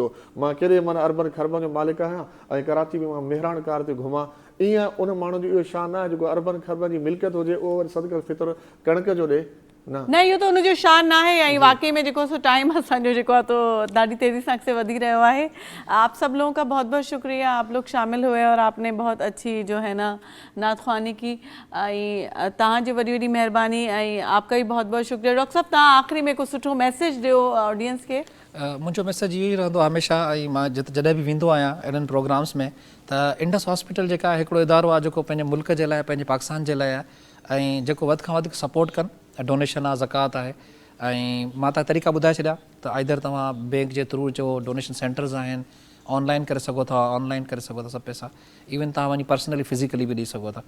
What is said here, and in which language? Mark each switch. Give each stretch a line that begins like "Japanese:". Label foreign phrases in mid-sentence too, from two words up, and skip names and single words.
Sindhi: मां केॾे माना अरबन खरबन जो मालिक आहियां ऐं कराची में मां मेहरान कार ते घुमां, ईअं उन माण्हू जो इहो शान आहे जेको अरबन खरबन जी मिल्कियत हुजे उहो वरी सदक़तुल फ़ितर कणिक जो ॾे न। इहो त उनजो शान न आहे, ऐं वाकई में जेको सो टाइम असांजो जेको आहे तो ॾाढी तेज़ी सां अॻिते वधी रहियो आहे।
Urdu: آپ سب لوگوں کا بہت بہت شکریہ، آپ لوگ شامل ہوئے اور آپ نے بہت اچھی جو ہے نا نعت خوانی کی,
Sindhi: ऐं तव्हांजी वॾी वॾी महिरबानी, ऐं
Urdu: آپ کا بھی بہت بہت شکریہ.
Sindhi: डॉक्टर साहब तव्हां आख़िरी में कुझु सुठो मैसेज ॾियो ऑडियंस खे। मुंहिंजो मैसेज इहो ई रहंदो हमेशह, ऐं मां जॾहिं बि वेंदो आहियां इन्हनि प्रोग्राम्स में त इंडस हॉस्पिटल जेका आहे हिकिड़ो इदारो आहे जेको पंहिंजे मुल्क जे लाइ, पंहिंजे पाकिस्तान जे लाइ आहे, ऐं जेको वधि खां वधीक सपोर्ट कनि, डोनेशन आहे, ज़कात आहे, ऐं मां तव्हां तरीक़ा ॿुधाए छॾिया त आइदर तव्हां बैंक जे थ्रू जो
English: donation centers
Sindhi: आहिनि, ऑनलाइन करे सघो था, ऑनलाइन करे सघो था सभु पैसा, इवन तव्हां वञी
English: personally physically
Sindhi: बि ॾेई सघो था।